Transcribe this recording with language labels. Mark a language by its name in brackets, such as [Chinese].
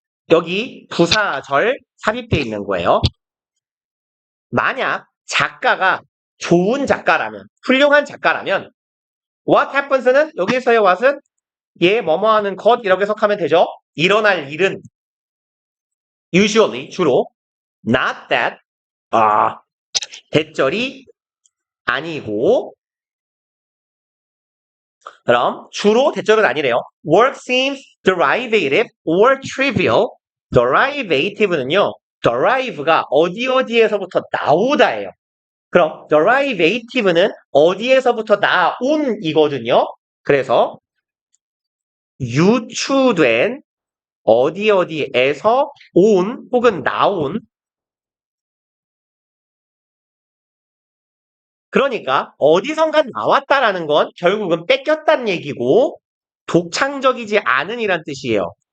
[Korean] 여기 부사절 삽입되어 있는 거예요. 만약 작가가 좋은 작가라면, 훌륭한 작가라면 [English] what happens [Korean] 는 여기서의 what은 얘 뭐뭐하는 것이라고 해석하면 되죠. 일어날 일은 usually 주로 [English] not that [Korean] 대절이 아니고 그럼 주로 대절은 아니래요. [English] Work seems derivative or trivial. [Korean] derivative는요. derive가 어디에서부터 나오다예요. 그럼 derivative는 어디에서부터 나온이거든요. 그래서 유추된 어디에서 온 혹은 나온 그러니까 어디선가 나왔다라는 건 결국은 뺏겼다는 얘기고 독창적이지 않은이란 뜻이에요.